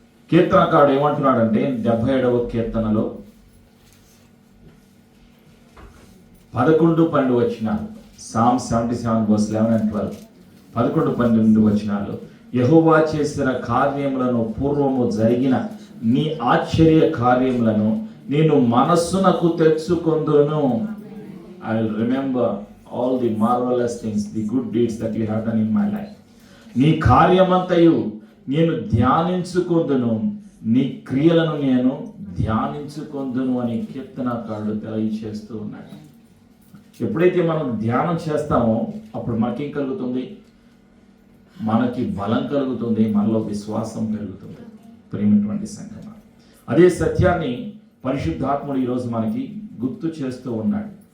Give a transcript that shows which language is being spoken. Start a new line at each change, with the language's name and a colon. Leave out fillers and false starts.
Telugu: కీర్తనకారుడు ఏమంటున్నాడంటే 77వ కీర్తనలో 11-12 వచనాలు.
English: Psalm 77:11-12. 11-12 వచనాలు.
Telugu: యెహోవా చేసిన కార్యములను, పూర్వము జరిగిన నీ ఆశ్చర్య కార్యములను నేను మనస్సునకు తెచ్చుకొందును.
English: I will remember all the marvelous things, the good deeds that you have done in my life.
Telugu: నీ కార్యమంతయు నేను ధ్యానించుకొందును, నీ క్రియలను నేను ధ్యానించుకొందును అని కీర్తనకారుడు తెలియచేస్తూ ఉన్నాడు. ఎప్పుడైతే మనం ధ్యానం చేస్తామో అప్పుడు మనకేం కలుగుతుంది? మనకి బలం కలుగుతుంది, మనలో విశ్వాసం పెరుగుతుంది. ప్రేమటువంటి సంఘమా, అదే సత్యాన్ని పరిశుద్ధాత్ముడు ఈరోజు మనకి గుర్తు చేస్తూ ఉన్నాడు.